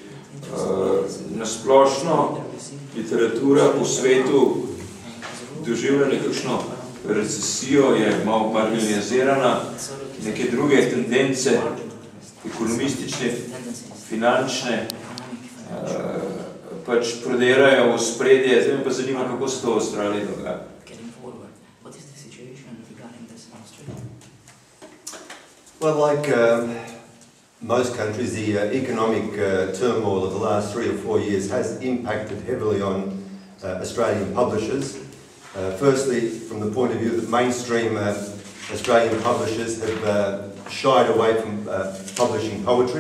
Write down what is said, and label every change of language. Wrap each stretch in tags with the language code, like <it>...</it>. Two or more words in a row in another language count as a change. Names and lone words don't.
<sl>Nasplošno literatura po svetu doživlja nekakšno recesijo, je malo marginalizirana, neke druge tendence, ekonomistične, finančne, pač prodirajo v spredje. Zdaj me pa zanima, kako se to v Avstraliji dogaja.</sl> <en>Well, like most countries, the economic turmoil of the last 3 or 4 years has impacted heavily on Australian publishers. Firstly, from the point of view that mainstream Australian publishers have shied away from publishing poetry.</en>